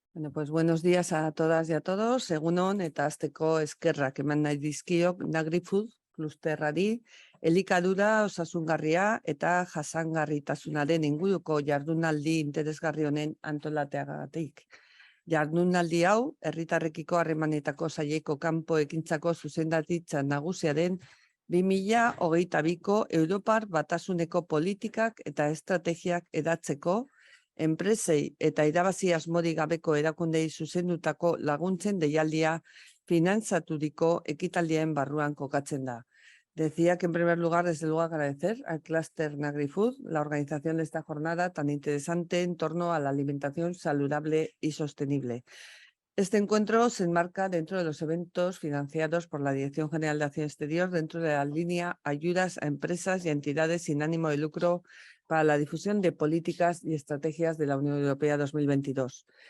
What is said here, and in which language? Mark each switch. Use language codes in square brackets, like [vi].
[es] Bueno, pues buenos días a todas y a todos. [eu] Egunon eta hasteko eskerrak eman nahi dizkiok Nagri-Food klusterrari elikadura osasungarria eta jasangarritasunaren inguruko jardunaldi interesgarri honen antolateagatik. Jardunaldi hau, herritarrekiko harremanetako saileko kanpo ekintzako zuzendaritza nagusia den 2022ko Europar Batasuneko politikak eta estrategiak edatzeko enpresei eta irabazi asmorik gabeko erakundei zuzendutako laguntzen deialdia finantzaturiko ekitaldien barruan kokatzen da. [es] Decía que en primer lugar, desde luego, agradecer al clúster Nagri-Food la organización de esta jornada tan interesante en torno a la alimentación saludable y sostenible. Este encuentro se enmarca dentro de los eventos financiados por la Dirección General de Acción Exterior dentro de la línea Ayudas a empresas y entidades sin ánimo de lucro para la difusión de políticas y estrategias de la Unión Europea 2022.